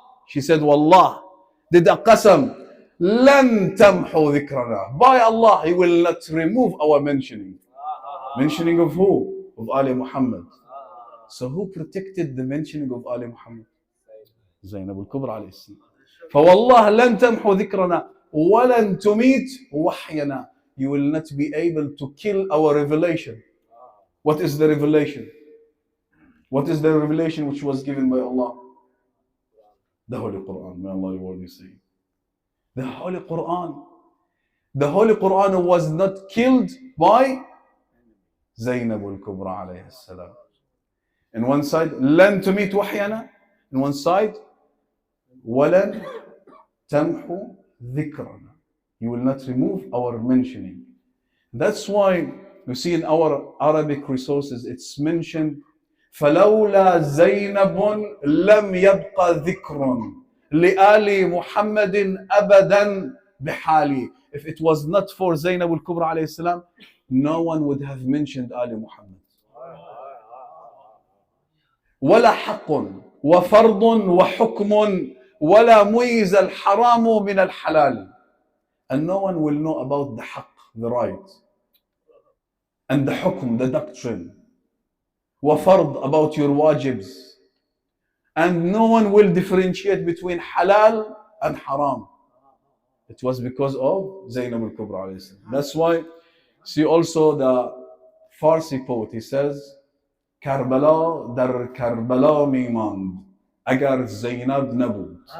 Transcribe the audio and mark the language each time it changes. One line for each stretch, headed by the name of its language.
English: She said, Wallah, did a qasam,
Arabic: لن تمحو ذكرنا.
English: By Allah, He will not remove our mentioning. Mentioning of who? Of Ali Muhammad. So who protected the mentioning of Ali Muhammad? Zainab al-Kubra alayhi salam.
Arabic: فوالله لن تمحو ذكرنا ولن تميت وحينا.
English: You will not be able to kill our revelation. What is the revelation? What is the revelation which was given by Allah? The Holy Quran. May Allah reward you, say. The Holy Quran. The Holy Quran was not killed by Zainab al-Kubra alayhi salam. In one side,
Arabic: لن تميت وحينا.
English: In one side,
Arabic: ولن تمحو ذكرنا.
English: You will not remove our mentioning. That's why you see in our Arabic resources, it's mentioned
Arabic: فلولا زينب لم يبقى ذكر لآل محمد أبدا بحالي.
English: If it was not for Zainab al-Kubra alayhi salam, no one would have mentioned Ali Muhammad.
Arabic: ولا حق وفرض وحكم ولا ميز الحرام من الحلال.
English: And no one will know about the haqq, the right, and the hukm, the doctrine, وفرض, about your wajibs, and no one will differentiate between halal and haram. It was because of Zainab al-Kubra alayhi salam. That's why see also the Farsi poet, he says
Persian: Karbala dar Karbala mimand agar Zainab nabud.